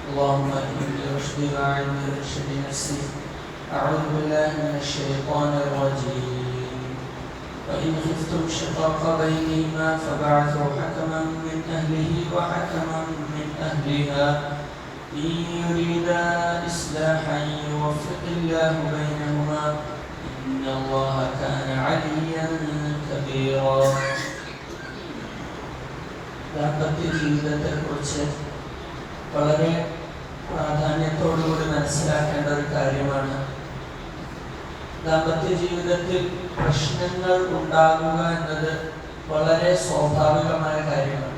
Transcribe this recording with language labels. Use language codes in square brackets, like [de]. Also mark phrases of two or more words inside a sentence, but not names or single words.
[ar] اللهم إني رشدي وأعذني برشد نفسي أعوذ بالله من الشيطان الرجيم وإن خفتم شقاق بينهما فبعثوا حكما من أهله وحكما من أهلها إن يريدا إصلاحا يوفق الله بينهما إن الله كان عليا كبيرا. [ml] ദാമ്പത്യ ജീവിതത്തെക്കുറിച്ച് വളരെ പ്രാധാന്യത്തോടുകൂടി മനസ്സിലാക്കേണ്ട ഒരു കാര്യമാണ്. ദാമ്പത്യ ജീവിതത്തിൽ പ്രശ്നങ്ങൾ ഉണ്ടാകുക എന്നത് വളരെ സ്വാഭാവികമായ കാര്യമാണ്.